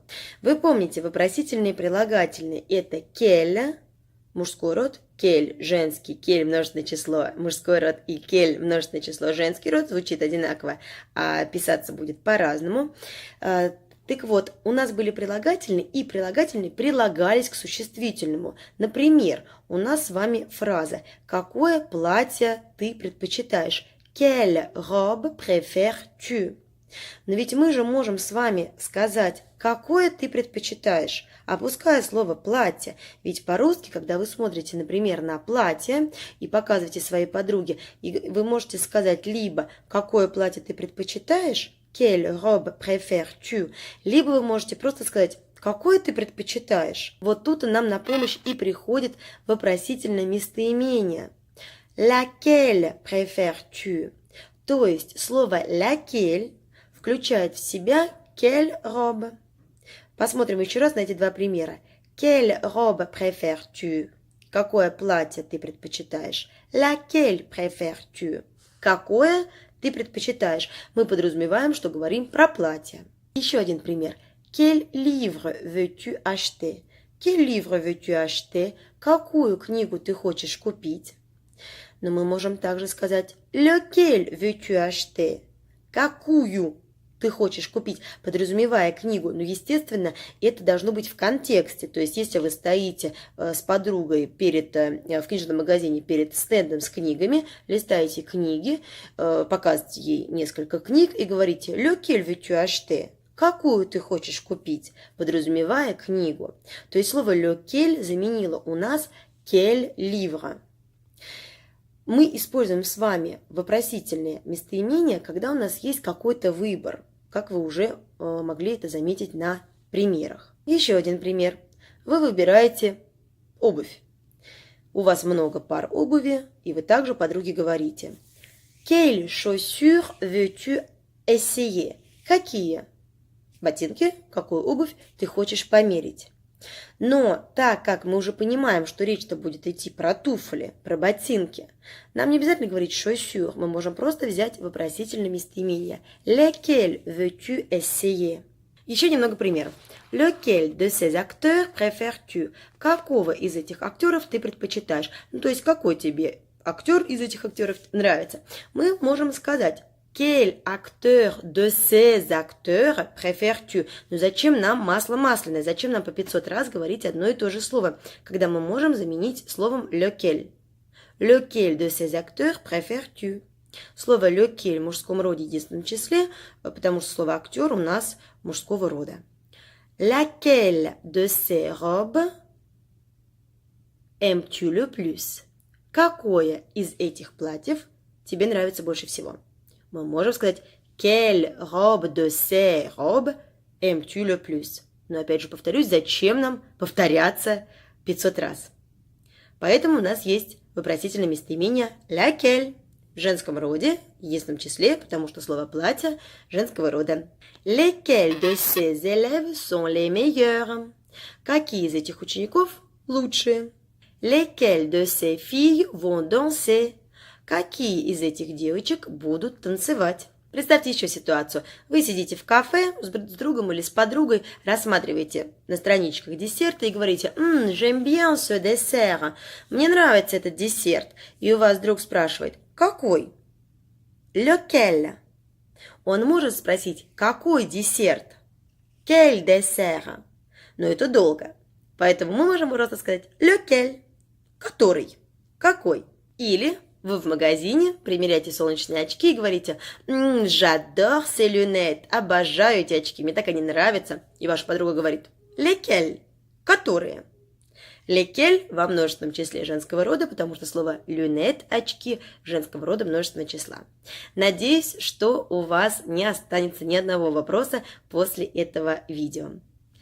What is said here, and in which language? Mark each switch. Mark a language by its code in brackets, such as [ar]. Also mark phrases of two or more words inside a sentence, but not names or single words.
[ru] Вы помните, вопросительные прилагательные – это quel, мужской род, quel, женский, quel, множественное число, мужской род, и quel, множественное число, женский род, звучит одинаково, а писаться будет по-разному. Так вот, у нас были прилагательные, и прилагательные прилагались к существительному. Например, у нас с вами фраза «Какое платье ты предпочитаешь?» [fr] «Quelle robe préfères-tu?» [ru] Но ведь мы же можем с вами сказать «Какое ты предпочитаешь?», опуская слово «платье». Ведь по-русски, когда вы смотрите, например, на платье и показываете своей подруге, вы можете сказать либо «Какое платье ты предпочитаешь?», [fr] «Quelle robe préfères-tu?», [ru] либо вы можете просто сказать «Какое ты предпочитаешь?». Вот тут нам на помощь и приходит вопросительное местоимение. [fr] «Laquelle préfères-tu?». [ru] То есть слово «laquelle» включает в себя [fr] «quelle robe». [ru] Посмотрим еще раз на эти два примера. [fr] «Quelle robe préfères-tu?». [ru] Какое платье ты предпочитаешь? [fr] «Laquelle préfères-tu?». [ru] Какое ты предпочитаешь? Мы подразумеваем, что говорим про платье. Еще один пример. [fr] Quel livre veux-tu acheter? Quel livre veux-tu acheter? [ru] Какую книгу ты хочешь купить? Но мы можем также сказать [fr] lequel veux-tu acheter? [ru] Какую ты хочешь купить, подразумевая книгу. Но, естественно, это должно быть в контексте. То есть, если вы стоите с подругой в книжном магазине перед стендом с книгами, листаете книги, показываете ей несколько книг и говорите [fr] «Lequel veux-tu acheter?» [ru] Какую ты хочешь купить, подразумевая книгу. То есть, слово «lequel» заменило у нас [fr] «quel livre». [ru] Мы используем с вами вопросительные местоимения, когда у нас есть какой-то выбор, как вы уже могли это заметить на примерах. Еще один пример. Вы выбираете обувь. У вас много пар обуви, и вы также подруге говорите [fr] «Quelles chaussures veux-tu essayer?» [ru] Какие ботинки, какую обувь ты хочешь померить? Но так как мы уже понимаем, что речь-то будет идти про туфли, про ботинки, нам не обязательно говорить chaussures, мы можем просто взять вопросительное местоимение. [fr] Lesquels veux-tu essayer? [ru] Еще немного примеров. [fr] Lequel de ces acteurs préfères-tu? [ru] Какого из этих актеров ты предпочитаешь? Ну, то есть, какой тебе актер из этих актеров нравится? Мы можем сказать [fr] «Quel acteur de ces acteurs préfères-tu?» [ru] Но зачем нам масло масляное? Зачем нам по 500 раз говорить одно и то же слово, когда мы можем заменить словом lequel? [fr] Lequel de ces acteurs préfères-tu? [ru] Слово lequel в мужском роде в единственном числе, потому что слово актер у нас мужского рода. [fr] Laquelle de ces robes aimes-tu le plus? [ru] Какое из этих платьев тебе нравится больше всего? Мы можем сказать [fr] «Quelle robe de ces robes aimes-tu le plus?» [ru] Но опять же повторюсь, зачем нам повторяться 500 раз? Поэтому у нас есть вопросительное местоимение «laquelle» в женском роде, в единственном числе, потому что слово «платье» женского рода. [fr] «Lesquels de ces élèves sont les meilleurs?» [ru] Какие из этих учеников лучшие? [fr] «Lesquelles de ces filles vont danser?» [ru] Какие из этих девочек будут танцевать? Представьте еще ситуацию. Вы сидите в кафе с другом или с подругой, рассматриваете на страничках десерты и говорите [fr] «J'aime bien ce dessert». [ru] Мне нравится этот десерт. И у вас друг спрашивает «Какой?» «Lequel?» Он может спросить «Какой десерт?» [fr] «Quel dessert?» [ru] Но это долго. Поэтому мы можем просто сказать «Lequel?» «Который?» «Какой?» Или вы в магазине примеряете солнечные очки и говорите [fr] «J'adore ces lunettes», [ru] обожаю эти очки, мне так они нравятся. И ваша подруга говорит «Lesquels?» Которые? Lesquels во множественном числе женского рода, потому что слово lunettes, очки, женского рода множественного числа. Надеюсь, что у вас не останется ни одного вопроса после этого видео.